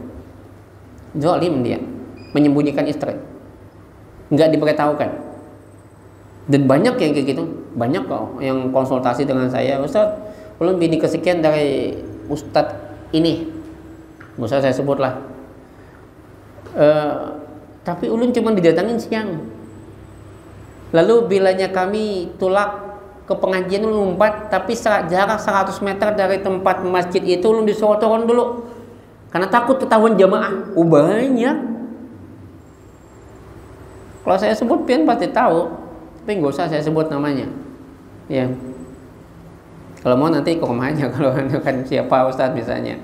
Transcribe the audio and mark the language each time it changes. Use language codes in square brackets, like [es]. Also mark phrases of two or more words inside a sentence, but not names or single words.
[id] Zalim dia, menyembunyikan istri. Enggak diberitahukan. Dan banyak yang kayak gitu, banyak kok yang konsultasi dengan saya, Ustaz, belum bini kesekian dari Ustadz ini. Ustaz saya sebutlah. [bjn] Tapi ulun cuma didatangin siang. Lalu bilanya kami tulak ke pengajian ulun ngumpet, [id] tapi jarak 100 meter dari tempat masjid itu ulun disuruh turun dulu karena takut ketahuan jamaah. Banyak. Kalau saya sebut pian pasti tahu, tapi nggak usah saya sebut namanya. Ya. Kalau mau nanti ke rumahnya, kalau kan siapa Ustadz misalnya.